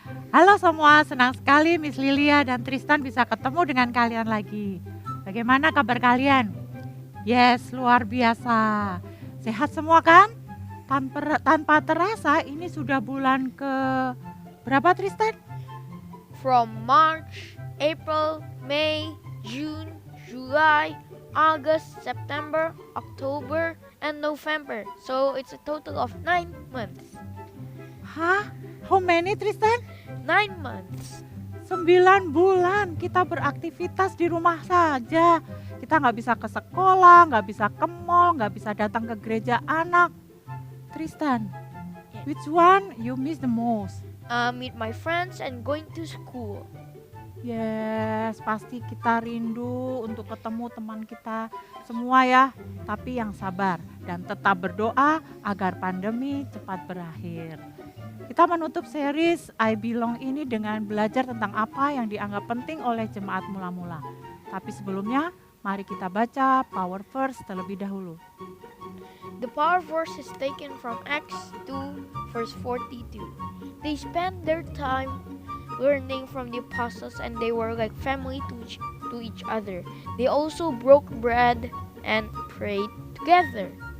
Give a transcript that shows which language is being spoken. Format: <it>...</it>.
<id>Halo semua, senang sekali Miss Lilia dan Tristan bisa ketemu dengan kalian lagi. Bagaimana kabar kalian? Yes, luar biasa. Sehat semua kan? Tanpa terasa ini sudah bulan ke berapa Tristan?</id> <en>From March, April, May, June, July, August, September, October, and November. So it's a total of 9 months. Hah? How many Tristan? 9 months.</en> <id>9 bulan kita beraktivitas di rumah saja. Kita nggak bisa ke sekolah, nggak bisa ke mall, nggak bisa datang ke gereja anak.</id> <en>Tristan, which one you miss the most? Meet my friends and going to school.</en> <id>Yes, pasti kita rindu untuk ketemu teman kita semua ya. Tapi yang sabar dan tetap berdoa agar pandemi cepat berakhir. Kita menutup series I Belong ini dengan belajar tentang apa yang dianggap penting oleh jemaat mula-mula. Tapi sebelumnya, mari kita baca Power Verse terlebih dahulu.</id> <en>The power verse is taken from Acts 2 verse 42. They spent their time learning from the apostles and they were like family to each other. They also broke bread and prayed together.</en>